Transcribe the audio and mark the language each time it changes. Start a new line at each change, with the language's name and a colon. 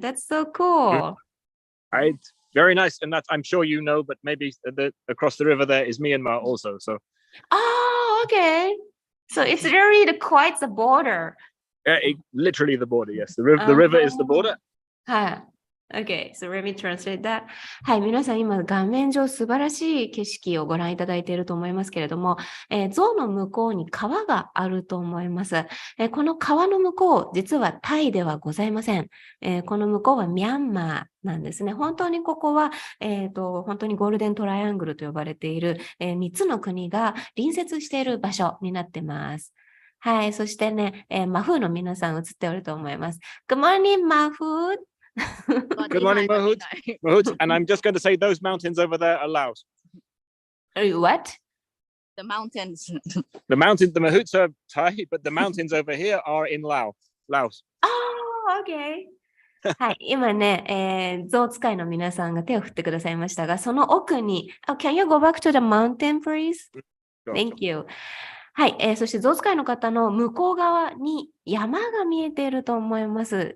English: That's so cool. Right. Very nice. And I'm sure you know, but maybe across the river there is Myanmar also. So. Oh, okay. So it's really quite the border. Literally the border, yes. The river is the border. Okay, so let me translate that.
Japanese: はい、皆さん今画面上素晴らしい景色をご覧いただいていると思いますけれども、象の向こうに川があると思います。この川の向こう、実はタイではございません。この向こうはミャンマーなんですね。本当にここは、本当にゴールデントライアングルと呼ばれている、3つの国が隣接している場所になっています。はい、そしてね、マフーの皆さん映っておると思います。
English: Good morning, マフー。 Good morning, Mahout. Mahout. And I'm just going to say those mountains over there are Laos. What? The mountains. The Mahouts are Thai, but the mountains over here are in Laos. Oh, okay.
Japanese: はい、今ね、象使いの皆さんが手を振ってくださいましたが、その奥に、
English: Can you go back to the mountain, please? Thank you.
Japanese: はい、そして象使いの方の向こう側に山が見えていると思います。